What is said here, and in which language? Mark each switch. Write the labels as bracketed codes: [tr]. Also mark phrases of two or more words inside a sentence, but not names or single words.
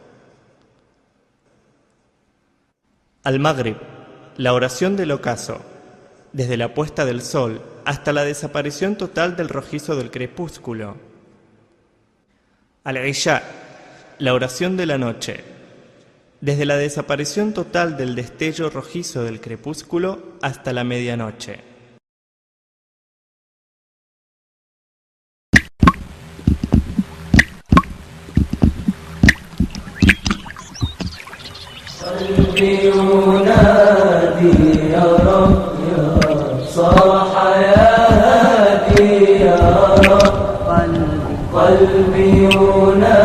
[es] Al-Maghrib, la oración del ocaso, desde la puesta del sol hasta la desaparición total del rojizo del crepúsculo. Al-Isha, la oración de la noche, desde la desaparición total del destello rojizo del crepúsculo hasta la medianoche. [ar] قلبي ينادي يا رب يا صاح يا هادي يا رب قلبي ينادي